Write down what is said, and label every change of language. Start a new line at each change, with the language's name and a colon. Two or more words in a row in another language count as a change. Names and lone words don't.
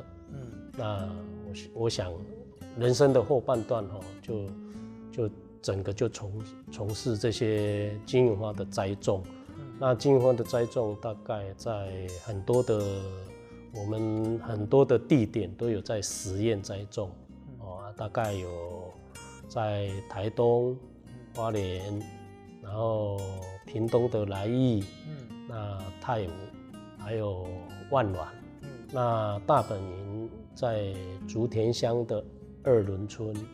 Chinese: 那我想人生的後半段就整個就從事這些金銀花的栽種，那金銀花的栽種大概在我們很多的地點都有在實驗栽種，大概有在台東、花蓮，然後屏東的來義，那泰武，還有萬巒，那大本營在竹田鄉的2崙村。